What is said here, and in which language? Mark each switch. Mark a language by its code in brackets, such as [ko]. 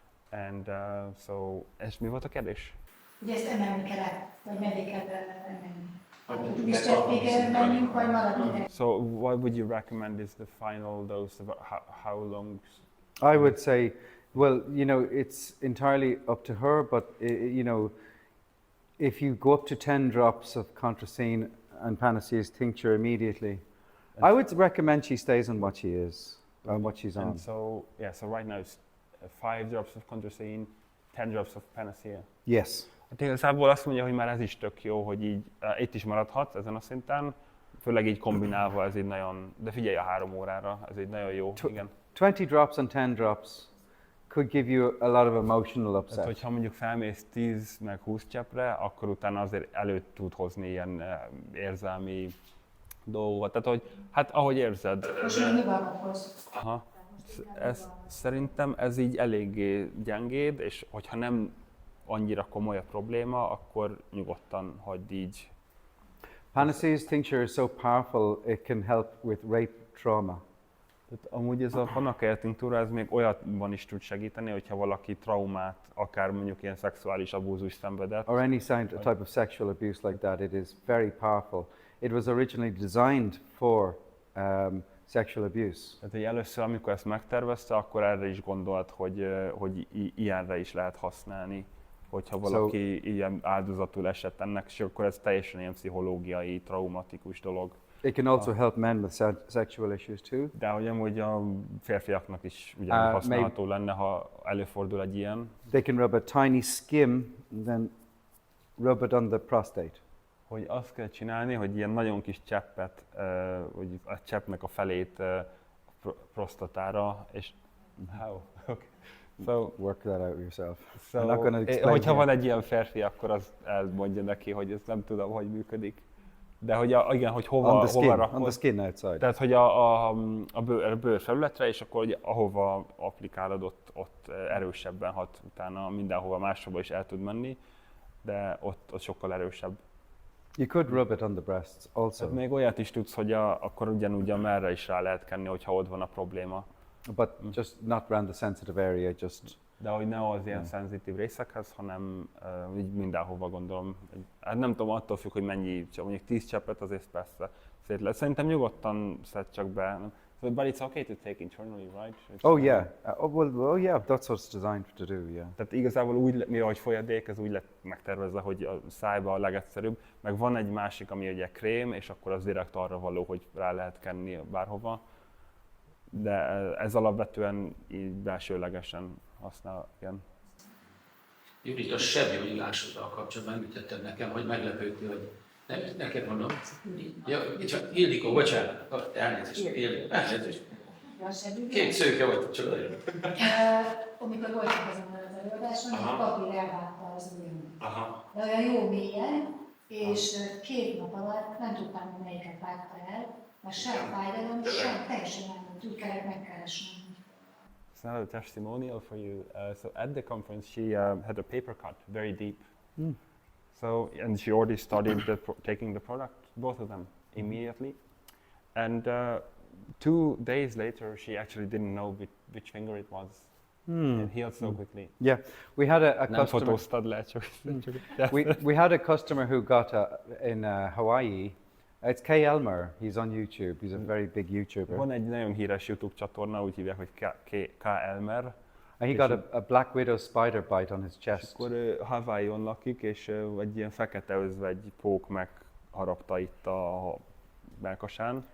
[hu] And és mi volt a kérdés? Ugye ezt emelni kell, vagy meddig kell emelni? 10 cseppig menjünk, vagy maradni? [en] So what would you recommend is the final dose? How long? I would say, well, it's entirely up to her, but if you go up to 10 drops of contrasine and Panacea's tincture immediately, I would recommend she stays on what she is, on what she's on. And so right now it's 5 drops of contrasine, 10 drops of panacea. Yes. [hu] Hát igazából azt mondja, hogy már ez is tök jó, hogy így itt is maradhatsz ezen a szinten, főleg így kombinálva, ez így nagyon, de figyelj a 3 órára, ez így nagyon jó, igen. [en] 20 drops and 10 drops could give you a lot of emotional [hu] Tehát, [en] upset. [hu] hogyha mondjuk felmész 10 meg 20 cseppre, akkor utána azért elő tud hozni ilyen érzelmi dolgokat. Tehát, hogy hát ahogy érzed. Most még mivel kapsz? Aha. Szerintem ez így eléggé gyengéd, és hogyha nem annyira komoly a probléma, akkor nyugodtan hagyd így. [en] Panacea's tincture is so powerful, it can help with rape trauma. [hu] Tehát amúgy ez a Panacea tinktúra, ez még olyatban is tud segíteni, hogyha valaki traumát, akár mondjuk ilyen szexuális abúzus szenvedett. [en] Or any type of sexual abuse like that, it is very powerful. It was originally designed for sexual abuse. [hu] Tehát hogy először, amikor ezt megtervezte, akkor erre is gondolt, hogy ilyenre is lehet használni, hogyha valaki ilyen áldozatul esett ennek, és akkor ez teljesen ilyen pszichológiai, traumatikus dolog. [en] It can also help men with sexual issues too. [hu] De hogy amúgy a férfiaknak is ugyanúgy használható lenne, ha előfordul egy ilyen. [en] They can rub a tiny skim, and then rub it on the prostate. [hu] Hogy azt kell csinálni, hogy ilyen nagyon kis cseppet, hogy a cseppnek a felét a prostatára, és [en] how? Okay. So work that out yourself. So, I'm not going to explain. [hu] hogyha van egy ilyen férfi, akkor az elmondja neki, hogy ezt nem tudom, hogy működik. De hogy igen, hogy hova rakod. [en] On the skin outside. [hu] Tehát, hogy a bőr felületre, és akkor hogy ahova applikálod, ott erősebben hat, utána mindenhova máshova is el tud menni, de ott sokkal erősebb. [en] You could rub it on the breasts also. [hu] Tehát még olyat is tudsz, hogy akkor ugyanúgy a merre is rá lehet kenni, hogyha ott van a probléma. [en] But just not around the sensitive area, just... [hu] De hogy ne az ilyen szenzitív részekhez, hanem így mindenhova gondolom. Hát nem tudom, attól függ, hogy mennyi, csak mondjuk 10 cseppet, azért persze szét lehet. Szerintem nyugodtan szed csak be. [en] But it's okay to take internally, right? Oh yeah. Well, yeah, that's what it's designed to do, yeah. [hu] Tehát igazából úgy, mivel hogy folyadék, ez úgy lett megtervezve, hogy a szájba a legegyszerűbb. Meg van egy másik, ami ugye krém, és akkor az direkt arra való, hogy rá lehet kenni bárhova. De ez alapvetően így belsőlegesen használ, igen. Judit, a sebgyógyulásoddal kapcsolatban említetted nekem, hogy meglepődtél, hogy nem, neked mondom. Ja, csak Ildikó, bocsánat, elnézést, Ildikó, elnézést. Két szőke volt, csak olyan. Amikor voltunk azon az előadáson, a papír elvágta az ujjamat. De olyan jó mélyen, és 2 nap alatt nem tudtam, hogy melyiket vágta el, mert sem fájdalom, sem teljesen nem volt, úgy kellett megkeresnem. [en] It's not a testimonial for you. So at the conference, she had a paper cut, very deep. So, and she already started taking the product, both of them, immediately. And 2 days later, she actually didn't know which finger it was. It healed so quickly. Yeah, we had a [hu] Nem [en] customer. [hu] fotóztad le, csak [en] We had a customer who got in Hawaii. It's Kay Elmer. He's on YouTube. He's a very big YouTuber. [hu] Van egy nagyon híres YouTube csatorna, úgy hívják, hogy K. Elmer. [en] And he got a black widow spider bite on his [hu] És [en] chest. [hu] akkor Hawaii-on lakik, és egy ilyen fekete özvegy pók megharapta itt a melkasán.